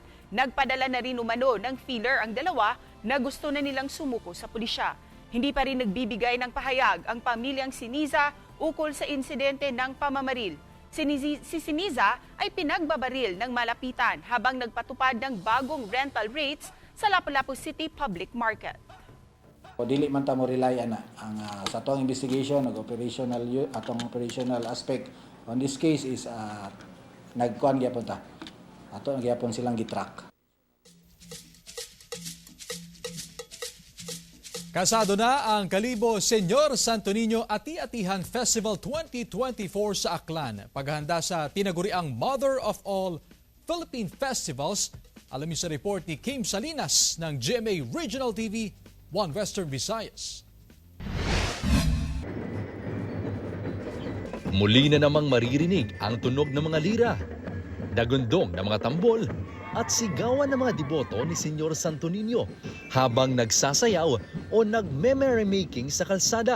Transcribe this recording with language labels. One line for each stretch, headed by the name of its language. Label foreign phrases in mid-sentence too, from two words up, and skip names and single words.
Filipino: Nagpadala na rin umano ng feeler ang 2 na gusto na nilang sumuko sa pulisya. Hindi pa rin nagbibigay ng pahayag ang pamilyang Siniza ukol sa insidente ng pamamaril. Si Siniza ay pinagbabaril ng malapitan habang nagpatupad ng bagong rental rates sa Lapu-Lapu City Public Market.
Cebuano: O dili man ta mo rely ana ang sa atong investigation atong
English: operational aspect on this case
Cebuano: is nagkuan gyapon ta. Ato gyapon silang gitrack.
Filipino: Kasado na ang Kalibo Senyor Santo Niño Ati-Atihan Festival 2024 sa Aklan. Paghahanda sa tinaguriang Mother of All Philippine Festivals. Alamin sa report ni Kim Salinas ng GMA Regional TV, 1 Western Visayas. Muli na namang maririnig ang tunog ng mga lira, dagundong ng mga tambol, at sigawan ng mga deboto ni Senyor Santo Niño habang nagsasayaw o nagme-merrymaking sa kalsada.